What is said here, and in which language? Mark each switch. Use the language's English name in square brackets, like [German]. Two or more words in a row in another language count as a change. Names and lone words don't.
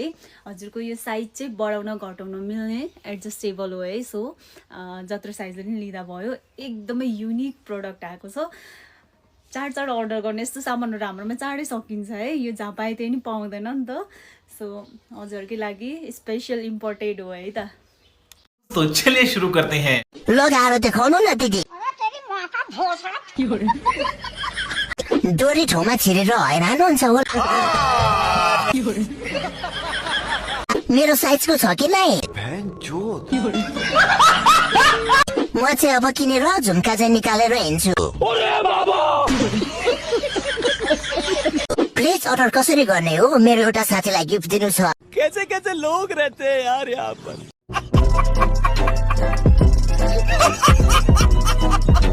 [Nepali] हजुरको यो साइज चाहिँ बढाउन घटाउन मिल्ने एडजस्टेबल हो है। सो जत्रो साइजले पनि लिँदा भयो। एकदमै [English] unique product [Nepali] आएको छ। चाड अर्डर गर्ने यस्तो सामानहरू हाम्रोमा चाँडै सकिन्छ है। यो जहाँ पाए त्यही नि पाउँदैन नि त। सो हजुरकै लागि [English] special imported [Nepali] हो है त। [Hindi] तो चलिए शुरू करते हैं। [Nepali] लगाएर देखाउनु न दिदी। डोरी ठाउँमा छिरेर हैरान हुन्छ होला। मेरो साइजको छ कि नै? म चाहिँ अब किनेर झुम्का चाहिँ निकालेर हिँड्छु। [English] please order [Nepali] कसरी गर्ने हो? मेरो एउटा साथीलाई गिफ्ट दिनु छ। [Hindi] कैसे कैसे लोग रहते हैं यार यहाँ पर।